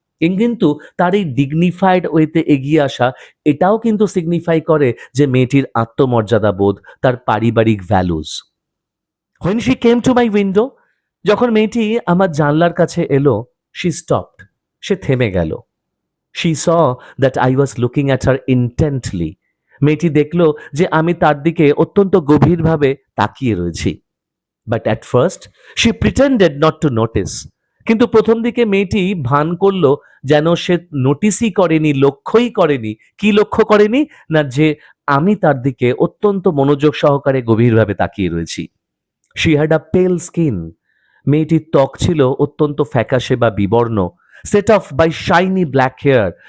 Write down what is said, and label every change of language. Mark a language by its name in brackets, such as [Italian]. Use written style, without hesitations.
[Bangla] কিন্তু তার এই ডিগনিফাইড ওয়েতে এগিয়ে আসা, এটাও কিন্তু সিগনিফাই করে যে মেয়েটির আত্মমর্যাদা বোধ, তার পারিবারিক values. [English] When she came to my window, [Bangla] যখন মেয়েটি আমার জানলার কাছে এলো, [English] she stopped, [Bangla] সে থেমে গেল। [English] She saw that I was looking at her intently. [Bangla] মেয়েটি দেখলো যে আমি তার দিকে অত্যন্ত গভীরভাবে তাকিয়ে রয়েছি। [English] But at first she pretended not to notice. [Bangla] কিন্তু প্রথম দিকে মেয়েটি ভান করলো যেন সে নোটিসই করেনি, লক্ষ্যই করেনি। কি লক্ষ্য করেনি না, যে আমি তার দিকে অত্যন্ত মনোযোগ সহকারে গভীরভাবে তাকিয়ে রয়েছি। [English] She had a pale skin. [Bangla] মেয়েটির ত্বক ছিল অত্যন্ত ফ্যাকাশে বা বিবর্ণ, [English] Set off by shiny black hair.